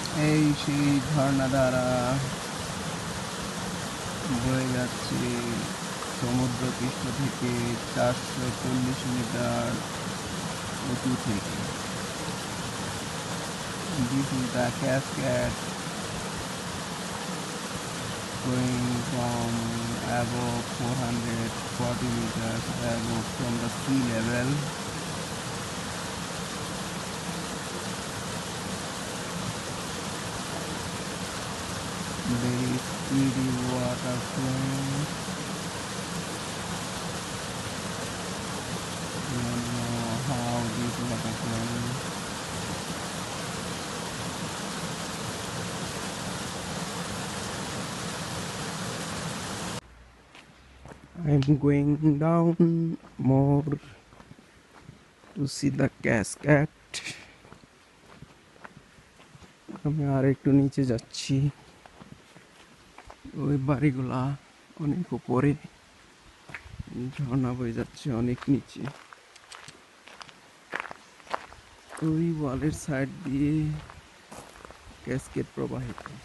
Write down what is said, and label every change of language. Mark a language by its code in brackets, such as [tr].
[bn] এই সেই ঝর্ণাধারা বয়ে যাচ্ছে সমুদ্র পৃষ্ঠ থেকে 440 মিটার উঁচু থেকে। [en] This is the cascade going from above 440 meters above from the sea level. There is steady water flowing. I don't know how this water flowing. I'm going down more to see the cascade. [bn] আমি আর একটু নিচে যাচ্ছি, ওই বাড়িগুলা অনেক উপরে, ঝর্ণা বয়ে যাচ্ছে অনেক নিচে। ওই ওয়ালের সাইড দিয়ে ক্যাসকেড প্রবাহিত।